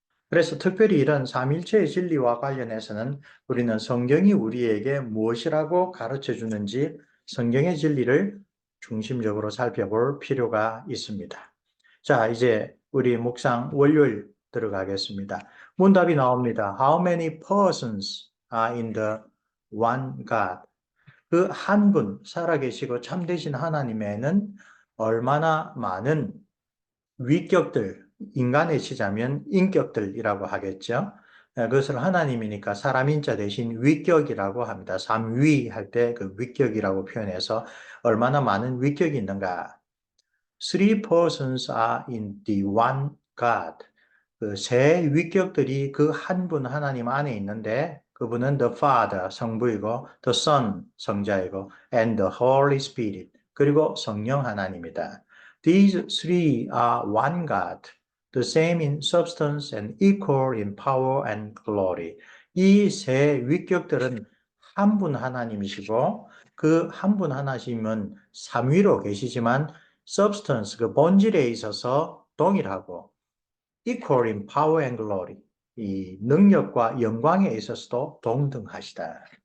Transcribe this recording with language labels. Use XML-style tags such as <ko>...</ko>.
<ko>그래서 특별히 이런 삼위일체의 진리와 관련해서는 우리는 성경이 우리에게 무엇이라고 가르쳐 주는지 성경의 진리를 중심적으로 살펴볼 필요가 있습니다. 자, 이제 우리 묵상 월요일 들어가겠습니다. 문답이 나옵니다.</ko> <en>How many persons are in the one God?</en> <ko>그 한 분, 살아계시고 참되신 하나님에는 얼마나 많은 위격들, 인간에 치자면 인격들이라고 하겠죠. 그것을 하나님이니까 사람인자 대신 위격이라고 합니다. 삼위 할 때 그 위격이라고 표현해서 얼마나 많은 위격이 있는가.</ko> <en>Three persons are in the one God.</en> <ko>그 세 위격들이 그 한 분 하나님 안에 있는데 그분은</ko> <en>the Father,</en> <ko>성부이고</ko> <en>the Son,</en> <ko>성자이고</ko> <en>and the Holy Spirit,</en> <ko>그리고 성령 하나님이다.</ko> <en>These three are one God, the same in substance and equal in power and glory.</en> <ko>이 세 위격들은 한 분 하나님이시고 그 한 분 하나님은 삼위로 계시지만 substance, 그 본질에 있어서 동일하고</ko> <en>equal in power and glory,</en> <ko>이 능력과 영광에 있어서도 동등하시다.</ko>